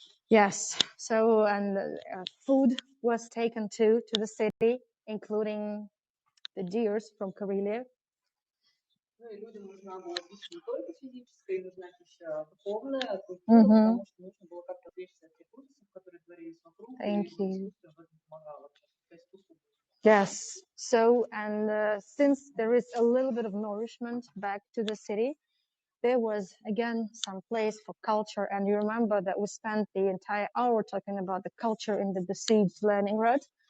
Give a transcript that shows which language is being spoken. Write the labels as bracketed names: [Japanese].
[English] Yes. So and food was taken to the city, including the deers from Karelia. [Russian] Ну и людям нужна была пища не только физическая, нужна пища духовная, культура, потому что нужно было как-то отвлечься от тех ужасов, которые творились вокруг, и искусство в этом помогало. [English] Yes. So and since there is a little bit of nourishment back to the city, there was again some place for culture. And you remember that we spent the entire hour talking about the culture in the besieged Leningrad.